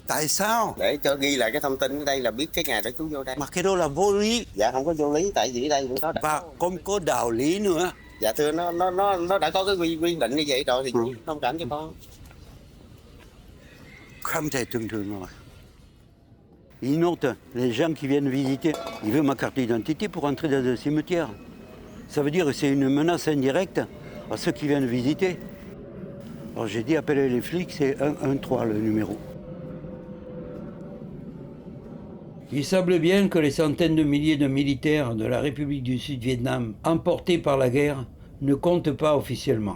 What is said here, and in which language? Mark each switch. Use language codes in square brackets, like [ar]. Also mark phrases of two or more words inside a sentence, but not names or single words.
[vi] Tại sao? Để cho ghi lại cái thông tin ở đây là biết cái ngày đó chú vô đây. Mà cái đó là vô lý. Dạ không có vô lý, tại vì ở đây cũng có. Và không có đạo lý nữa. Dạ thưa, nó đã có cái quy định như vậy rồi thì chú thông cảm cho con. Không thể tưởng tượng rồi. [fr] Une autre, les gens qui viennent visiter, ils veulent ma carte d'identité pour entrer dans le cimetière. Ça veut dire que c'est une menace indirecte à ceux qui viennent visiter. Alors j'ai dit appeler les flics, c'est 113 le numéro. Il semble bien que les centaines de milliers de militaires de la République du Sud-Vietnam emportés par la guerre ne comptent pas officiellement.